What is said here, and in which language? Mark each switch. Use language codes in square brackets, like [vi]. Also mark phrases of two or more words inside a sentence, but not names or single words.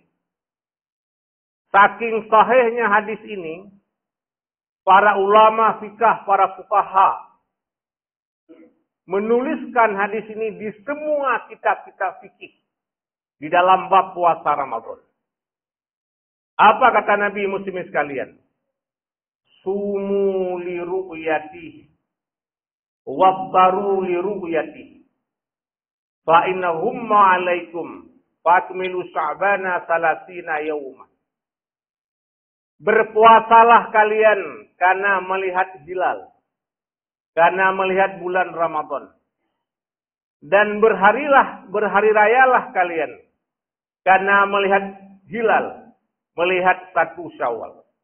[id] Saking sahihnya hadis ini, para ulama fikih, para fuqaha menuliskan hadis ini di semua kitab-kitab fikih di dalam bab puasa Ramadan. Apa kata Nabi muslimin sekalian? [ar] صوموا لرؤيته وأفطروا لرؤيته فإن غم عليكم فأكملوا شعبان ثلاثين يوما. [id] Berpuasalah kalian karena melihat hilal, karena melihat bulan Ramadan. Dan berhari rayalah kalian karena melihat hilal, melihat 1 Syawal.